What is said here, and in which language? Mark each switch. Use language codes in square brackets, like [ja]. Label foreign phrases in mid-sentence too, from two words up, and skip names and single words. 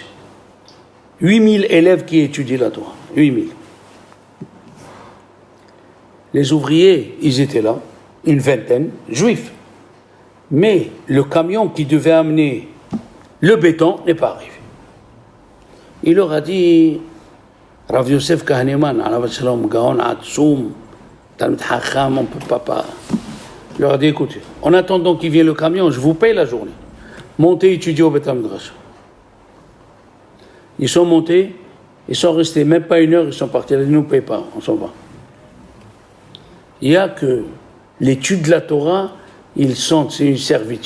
[fr] 8000 élèves qui étudient la Torah. 8000. Les ouvriers, ils étaient là, une vingtaine, juifs. Mais le camion qui devait amener le béton n'est pas arrivé. Il leur a dit, [he] רב יוסף כהנמן, עליו השלום, גאון עצום, תלמיד חכם, [fr] on ne peut pas. Il leur a dit, écoutez, en attendant qu'il vienne le camion, je vous paye la journée. Montez, étudiez au [he] בית מדרש. [fr] Ils sont montés, ils sont restés même pas une heure, ils sont partis. Ils ne nous payent pas, on s'en va. Il y a que l'étude de la Torah, ils sentent, c'est une servitude.